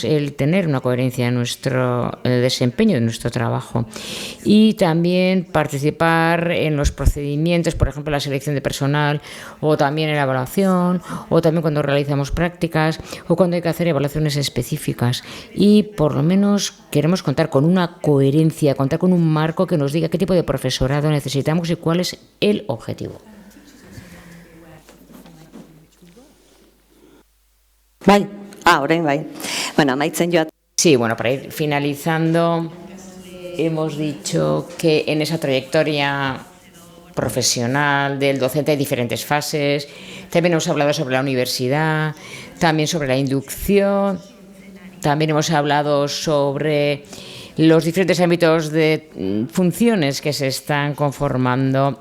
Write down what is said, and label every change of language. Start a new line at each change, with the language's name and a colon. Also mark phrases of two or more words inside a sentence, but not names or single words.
Spanish: el tener una coherencia en nuestro desempeño de nuestro trabajo y también participar en los procedimientos, por ejemplo la selección de personal, o también en la evaluación, o también cuando realizamos prácticas o cuando hay que hacer evaluaciones específicas, y por lo menos queremos contar con una coherencia, contar con un marco que nos diga qué tipo de profesorado necesitamos y cuál es el objetivo.
Basque: Orain bai. Bueno, amaitzen joat.
Spanish: Sí, bueno, para ir finalizando, hemos dicho que en esa trayectoria profesional del docente hay diferentes fases. También hemos hablado sobre la universidad, también sobre la inducción, también hemos hablado sobre los diferentes ámbitos de funciones que se están conformando.